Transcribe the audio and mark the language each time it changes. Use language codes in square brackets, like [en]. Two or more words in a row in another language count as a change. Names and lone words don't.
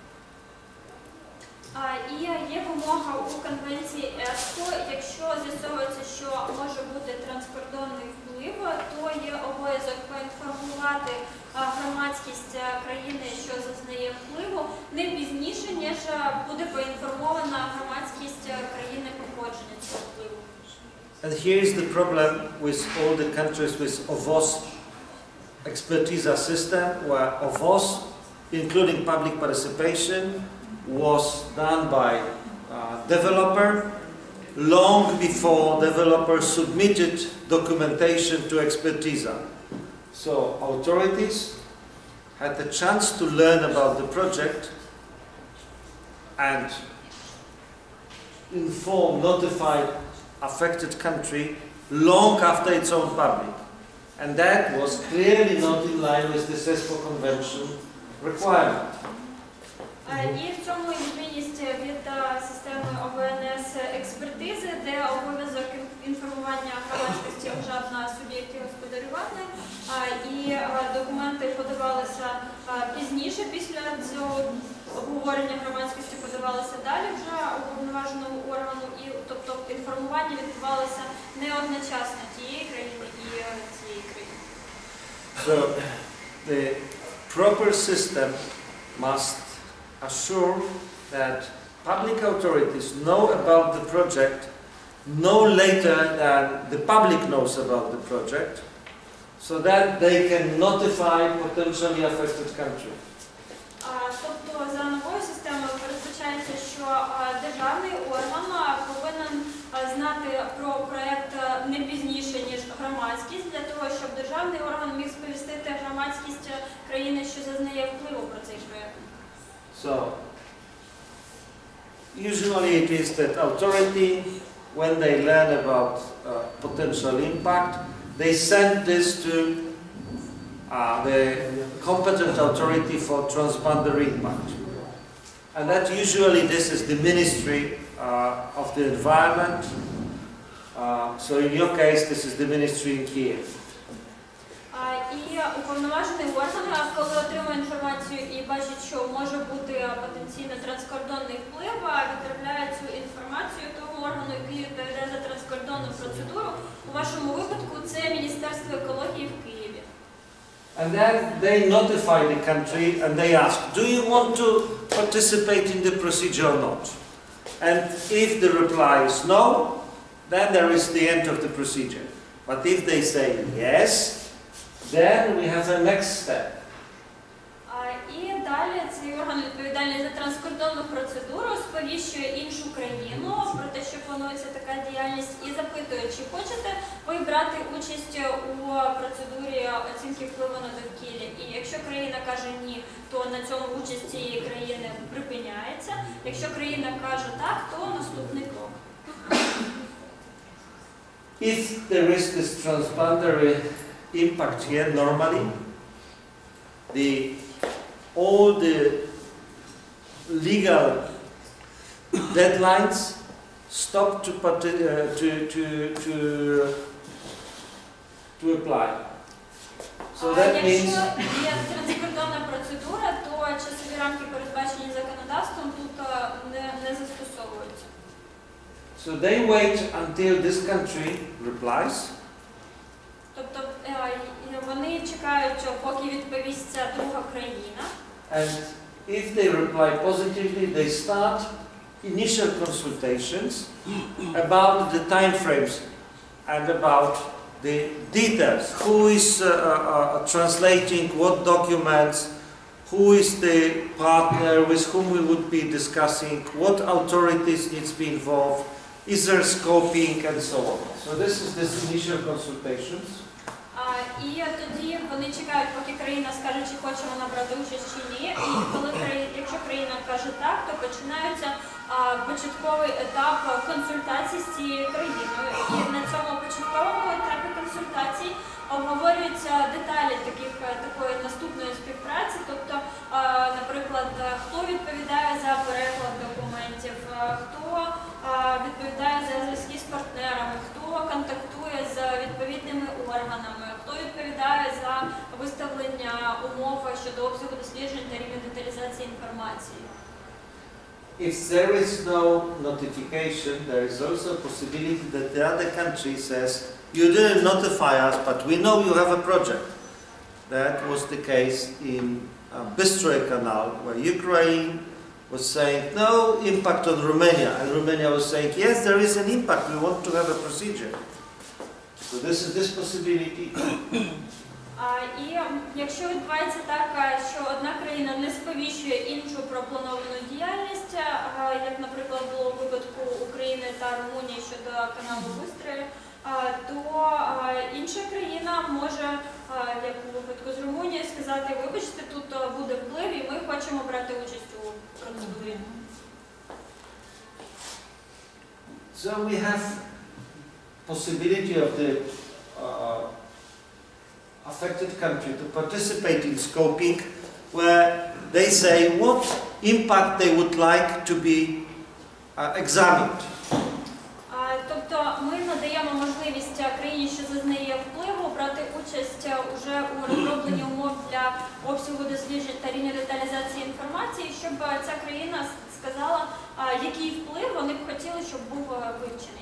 [uk] І є вимога у конвенції ЕСПО, якщо з'ясовується, що може бути транскордонний вплив, то є обов'язок поінформувати громадськість країни, що зазнає впливу, не пізніше, ніж буде поінформована громадськість країни походження цього впливу. [en] And here is the problem with all the countries with OVOS expertise system, where OVOS, including public participation, was done by developer long before developer submitted documentation to expertise. So authorities had the chance to learn about the project and inform, notify affected country long after its own public. And that was clearly not in line with the ESPO Convention requirement. [uk] І в цьому відмінність від системи ОВНС експертизи, де обов'язок інформування громадськості лежав на суб'єкті господарювання, і документи подавалися пізніше, після цього обговорення громадськості подавалися далі вже уповноваженому органу, і тобто інформування відбувалося не одночасно тієї країни і цієї країни. [en] So the proper system must assure that public authorities know about the project no later than the public knows about the project, so that they can notify potentially affected countries. [uk] Тобто за новою системою передбачається, що державний орган повинен знати про проєкт не пізніше, ніж громадськість, для того, щоб державний орган міг сповістити громадськість країни, що зазнає впливу про цей проєкт. [en] So, usually it is that authority, when they learn about potential impact, they send this to the competent authority for transboundary impact. And that usually this is the Ministry of the Environment. So in your case, this is the Ministry in Kiev. [uk] І уповноважений орган, коли отримує інформацію і бачить, що може бути потенційно транскордонний вплив, відправляє цю інформацію тому органу, який відповідає за транскордонну процедуру [en] And then they notify the country and they ask, do you want to participate in the procedure or not? And if the reply is no, then there is the end of the procedure. But if they say yes, then we have a next step. [uk] І далі цей орган відповідальний за транскордонну процедуру сповіщує іншу країну про те, що планується така діяльність, і запитує, чи хочете ви брати участь у процедурі оцінки впливу на довкілля. І якщо країна каже ні, то на цьому участь цієї країни припиняється. Якщо країна каже так, то наступний крок. [en] If there is this transboundary impact here, normally, all the legal deadlines stop to apply. So that means. [uk] Якщо є транскордонна процедура, то часові рамки, передбачені законодавством, тут не застосовуються. [en] So they wait until this country replies. [uk] Тобто вони чекають, поки відповість ця друга країна. [en] And if they reply positively, they start initial consultations about the time frames and about the details. Who is translating what documents, who is the partner with whom we would be discussing, what authorities need to be involved, is there scoping, and so on. So this is this initial consultations. [uk] І тоді вони чекають, поки країна скаже, чи хоче вона брати участь чи ні. І якщо країна каже так, то починається початковий етап консультацій з цією країною. І на цьому початковому етапі консультацій обговорюються деталі такої наступної співпраці. Тобто, наприклад, хто відповідає за переклад документів, хто відповідає за зв'язки з партнерами, хто контактує з відповідними органами, хто відповідає за виставлення умов щодо обсягу досліджень та рівня деталізації інформації. [en] If there is no notification, there is also a possibility that the other country says, you didn't notify us, but we know you have a project. That was the case in Bystroy Canal, where Ukraine was saying, no impact on Romania, and Romania was saying, yes, there is an impact, we want to have a procedure. So this is this possibility. [uk] І якщо відбувається так, що одна країна не сповіщує іншу про плановану діяльність, як, наприклад, було у випадку України та Румунії щодо каналу Бистрої, то інша країна може, як у випадку з Румунією, сказати, вибачте, тут буде вплив і ми хочемо брати участь у процедурі. [en] So we have possibility of the affected country to participate in scoping, where they say what impact they would like to be examined. [uk] Тобто ми надаємо можливість країні, що зазнає впливу, брати участь уже у розробленні умов для обсягу досліджень та рівня деталізації інформації, щоб ця країна сказала, який вплив вони б хотіли, щоб був вивчений.